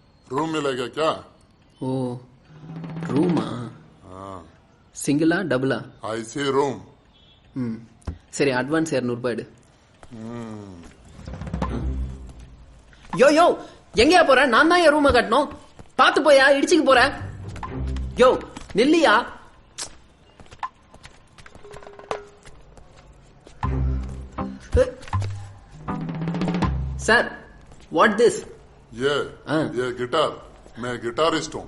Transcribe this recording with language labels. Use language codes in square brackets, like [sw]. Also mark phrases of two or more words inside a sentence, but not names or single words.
[hi] रूम मिलेगा क्या? [ta] ஓ ரூமா? சிங்கிளா டபுளா? [en] I say room. [ta] ம் சரி, அட்வான்ஸ் 200 ரூபாய் எடு. யோ யோ எங்கயா போற? நான் தான் என் ரூமை கட்டணும். பாத்து போயா, இடிச்சுக்கு போற. யோ நில்லியா. சார், [en] What this? [hi] ये गिटार. मैं गिटारिस्ट हूँ.